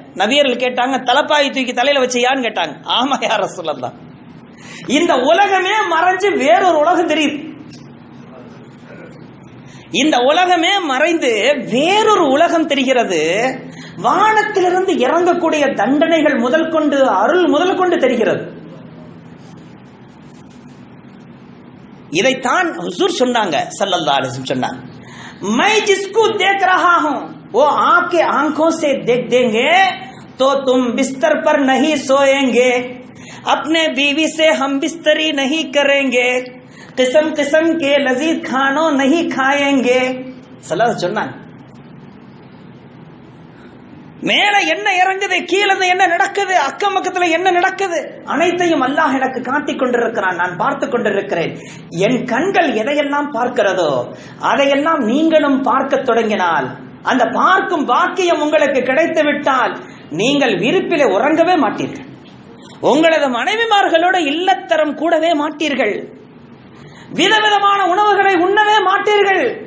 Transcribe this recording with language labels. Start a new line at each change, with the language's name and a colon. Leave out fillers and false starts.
Tamil: நபியர்கள் கேட்டாங்க, தலப்பாயை தூக்கி தலையில வச்சியான்னு கேட்டாங்க. ஆமா யா ரசூலல்லாஹ், இந்த உலகமே மறைஞ்சு வேறொரு உலகம் தெரியுது. இந்த உலகமே மறைந்து வேறொரு உலகம் தெரிகிறது. வானத்திலிருந்து இறங்கக்கூடிய தண்டனைகள் முதல் கொண்டு, அருள் முதல் கொண்டு தெரிகிறது. இதைத்தான் ஹுசூர் சொன்னாங்க, ஸல்லல்லாஹு அலைஹி வஸல்லம் சொன்னாங்க,
Hindi: मैं जिसको देख रहा हूं वो आपके आंखों से देख देंगे तो तुम बिस्तर पर नहीं सोएंगे, अपने बीवी से हम बिस्तरी नहीं करेंगे, किस्म किस्म के लजीज खानों नहीं खाएंगे.
Tamil: ஸல்லல்லாஹு சொன்னாங்க. மேல என்ன இறங்குது, கீழே என்ன நடக்குது, அக்கம் பக்கத்துல என்ன நடக்குது, அனைத்தையும் அல்லாஹ் எனக்கு காட்டிக் கொண்டிருக்கிறான், நான் பார்த்து கொண்டிருக்கிறேன். என் கண்கள் எதையெல்லாம் பார்க்கிறதோ அதையெல்லாம் நீங்களும் பார்க்க தொடங்கினால், அந்த பார்க்கும் பாக்கியம் உங்களுக்கு கிடைத்து விட்டால் நீங்கள் விருப்பிலே உறங்கவே மாட்டீர்கள், உங்களது மனைவிமார்களோட இல்லத்தரம் கூடவே மாட்டீர்கள், விதவிதமான உணவுகளை உண்ணவே மாட்டீர்கள்.